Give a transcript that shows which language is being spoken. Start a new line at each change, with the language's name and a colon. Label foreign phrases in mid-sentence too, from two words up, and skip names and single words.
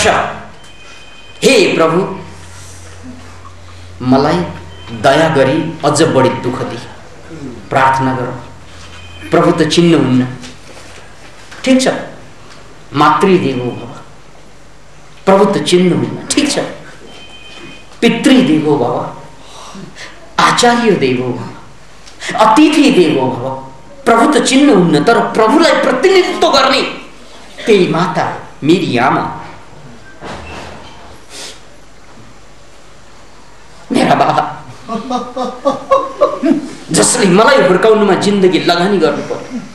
Nepali: हे प्रभु, मलाई दया गरी अझ बढी दुःख दि, प्रार्थना गरौँ। प्रभु त चिन्नुहुन्न, ठिक छ,
Sanskrit: मातृदेवो भव।
Nepali: प्रभु त चिन्नुहुन्न, ठिक छ,
Sanskrit: पितृदेवो भव, आचार्य देवो भव, अतिथि देवो भव।
Nepali: प्रभु त चिन्नुहुन्न, तर प्रभुलाई प्रतिनिधित्व गर्ने त्यही माता, मेरी आमा, मेरा बाबा, जसले मलाई हुर्काउनुमा जिन्दगी लगानी गर्नु पर्यो।